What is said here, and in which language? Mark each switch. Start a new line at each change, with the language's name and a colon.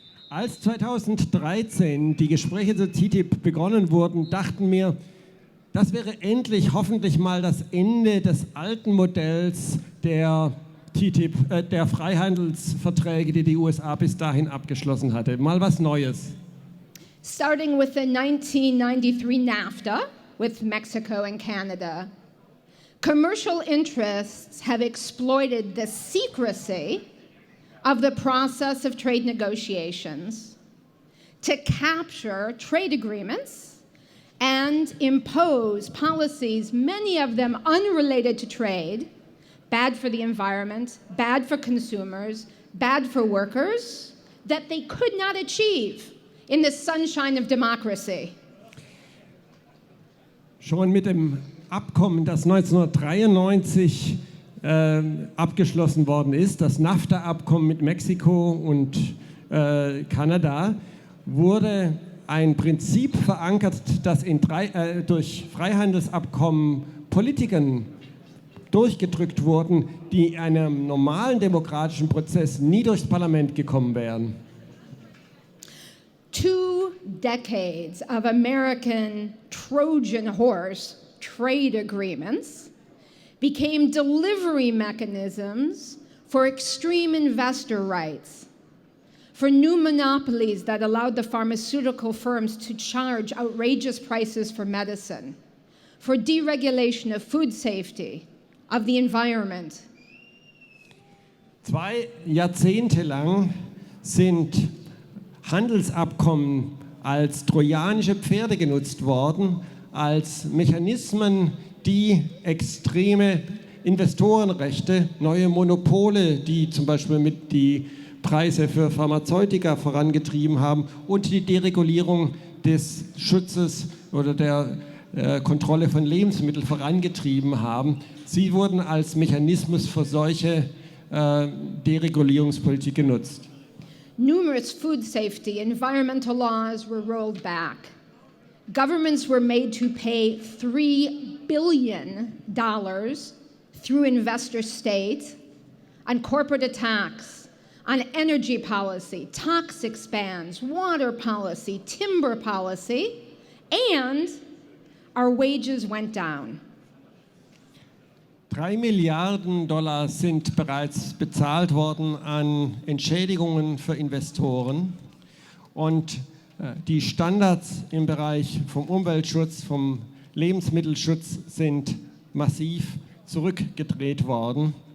German: Als 2013 die Gespräche zur TTIP begonnen wurden, dachten wir, das wäre endlich hoffentlich mal das Ende des alten Modells der TTIP, der Freihandelsverträge, die die USA bis dahin abgeschlossen hatte. Mal was Neues.
English: Starting with the 1993 NAFTA with Mexico and Canada, commercial interests have exploited the secrecy of the process of trade negotiations to capture trade agreements and impose policies, many of them unrelated to trade, bad for the environment, bad for consumers, bad for workers, that they could not achieve in the sunshine of democracy.
German: Schon mit dem Abkommen, das 1993 abgeschlossen worden ist, das NAFTA-Abkommen mit Mexiko und Kanada, wurde ein Prinzip verankert, das durch Freihandelsabkommen Politikern durchgedrückt wurden, die in einem normalen demokratischen Prozess nie durchs Parlament gekommen wären.
English: 2 decades of American Trojan horse trade agreements became delivery mechanisms for extreme investor rights, for new monopolies that allowed the pharmaceutical firms to charge outrageous prices for medicine, for deregulation of food safety, of the environment.
German: 2 Jahrzehnte lang sind Handelsabkommen als trojanische Pferde genutzt worden, als Mechanismen, die extreme Investorenrechte, neue Monopole, die zum Beispiel mit die Preise für Pharmazeutika vorangetrieben haben und die Deregulierung des Schutzes oder der Kontrolle von Lebensmitteln vorangetrieben haben. Sie wurden als Mechanismus für solche Deregulierungspolitik genutzt.
English: Numerous food safety, environmental laws were rolled back. Governments were made to pay $3 billion through investor state on corporate attacks, on energy policy, toxic bans, water policy, timber policy, and our wages went down.
German: $3 Milliarden sind bereits bezahlt worden an Entschädigungen für Investoren und die Standards im Bereich vom Umweltschutz, vom Lebensmittelschutz sind massiv zurückgedreht worden.